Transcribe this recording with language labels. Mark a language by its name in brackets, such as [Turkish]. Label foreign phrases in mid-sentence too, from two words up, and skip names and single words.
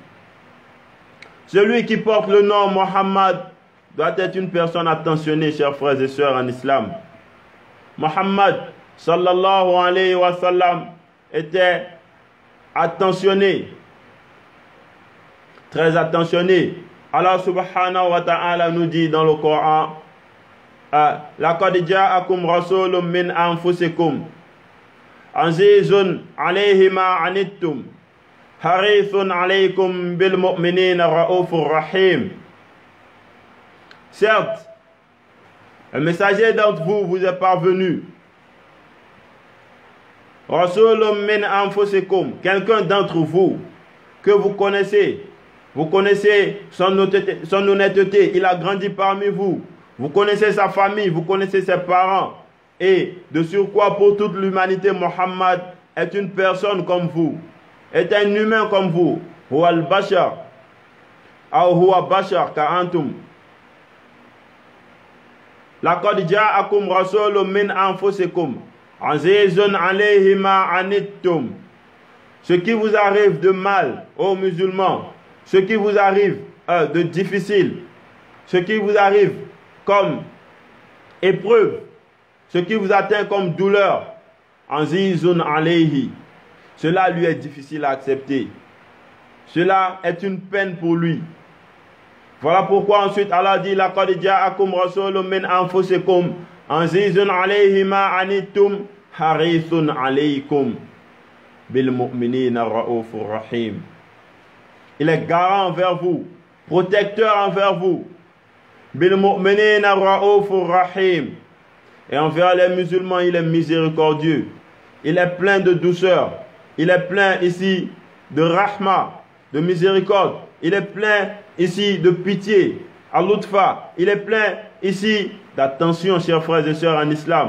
[French] Celui qui porte le nom Mohammed doit être une personne attentionnée, chers frères et sœurs en islam. Mohammed [Arabic] صلى الله عليه وسلم [French] était attentionné, très attentionné. Allah [Arabic] سبحانه وتعالى [French] nous dit dans le Coran, [Arabic] لقد جاءكم رسول من أنفسكم عزيز عليه ما عنتم حريص عليكم بالمؤمنين رؤوف رحيم. [French] Certes, un messager d'entre vous vous est parvenu. [Arabic] رسول من أنفسكم, [French] quelqu'un d'entre vous que vous connaissez son honnêteté, il a grandi parmi vous. Vous connaissez sa famille, vous connaissez ses parents. Et de surcroît, pour toute l'humanité, Mohammed est une personne comme vous, est un humain comme vous. [Arabic] هو البشر, ou هو بشر كأنتم. لقد جاءكم رسول من أنفسكم عزيز عليه ما عنتم. [French] Ce qui vous arrive de mal, ô musulmans, ce qui vous arrive de difficile, ce qui vous arrive comme épreuve, ce qui vous atteint comme douleur, [Arabic] عزيز عليه, [French] cela lui est difficile à accepter. Cela est une peine pour lui. Voilà pourquoi ensuite Allah dit [Arabic] لقد جاءكم رسول من أنفسكم عزيز عليه ما عنتم حريص عليكم بالمؤمنين رؤوف رحيم. [French] Il est garant envers vous, protecteur envers vous. [Arabic] بالمؤمنين رؤوف رحيم. [French] Et envers les musulmans, il est miséricordieux. Il est plein de douceur. Il est plein ici de rahma, de miséricorde. Il est plein ici de pitié, al-lutfa. Il est plein ici d'attention, chers frères et sœurs en islam.